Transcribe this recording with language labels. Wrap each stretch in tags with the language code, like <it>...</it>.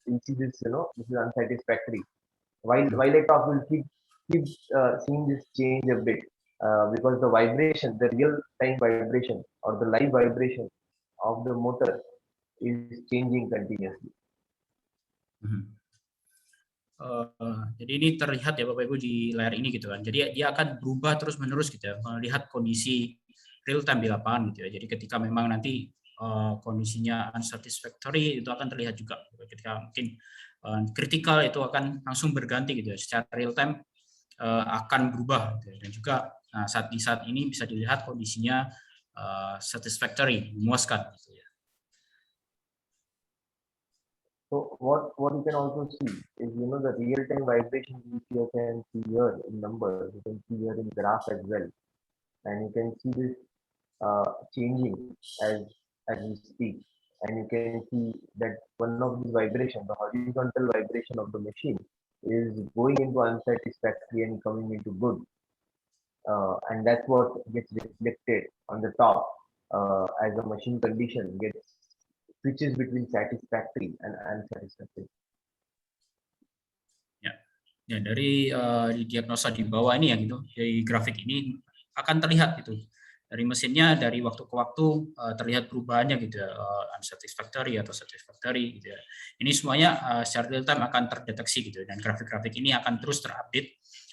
<en>You see this, this is unsatisfactory. While I talk, we'll keep seeing this change a bit because the vibration, the real time vibration or the live vibration of the motor is changing continuously. Mhm.</en> <id>Jadi ini terlihat ya Bapak Ibu di layar ini gitu kan. Jadi dia akan berubah terus menerus gitu ya, melihat kondisi real time di lapangan gitu ya. Jadi ketika memang nanti kondisinya unsatisfactory itu akan terlihat juga. Ketika mungkin kritikal itu akan langsung berganti gitu ya. Secara real time akan berubah gitu ya. Dan juga di saat ini bisa dilihat kondisinya satisfactory, memuaskan gitu ya.</id> <en>So what you can also see is the real time vibration which you can see here in numbers, you can see here in graph as well, and you can see this changing as as we speak, and you can see that one of these vibration, the horizontal vibration of the machine, is going into unsatisfactory and coming into good, and that's what gets reflected on the top as the machine condition gets switches between satisfactory and unsatisfactory.</en> <id>Ya. Ya, dari diagnosa di bawah ini ya gitu, dari grafik ini akan terlihat gitu. Dari mesinnya dari waktu ke waktu terlihat perubahannya gitu ya, unsatisfactory atau satisfactory gitu ya. Ini semuanya secara real time akan terdeteksi gitu dan grafik-grafik ini akan terus terupdate.</id>